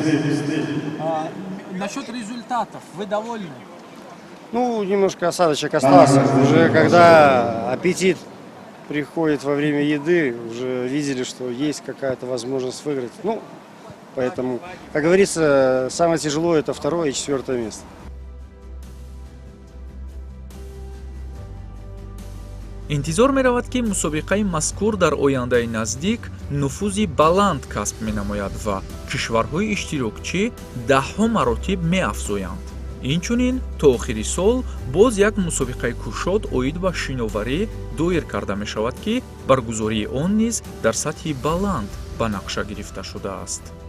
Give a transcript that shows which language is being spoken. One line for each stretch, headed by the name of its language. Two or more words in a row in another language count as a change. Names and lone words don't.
Russian: Насчет результатов, вы довольны? Ну, немножко осадочек остался. Уже когда аппетит приходит во время еды, уже видели, что есть какая-то возможность выиграть. Ну, поэтому, как говорится, самое тяжелое – это 2-е и 4-е место.
Tajik: интизор меравад ки мусобиқаи мазкур дар ояндаи наздик нуфузи баланд касб менамояд ва кишварҳои иштирокчӣ даҳҳо маротиб меафзоянд. инчунин то охири сол боз як мусобиқаи кушод оид ба шиноварӣ доир карда мешавад ки баргузории он низ дар сатҳи баланд ба нақша гирифта шудааст.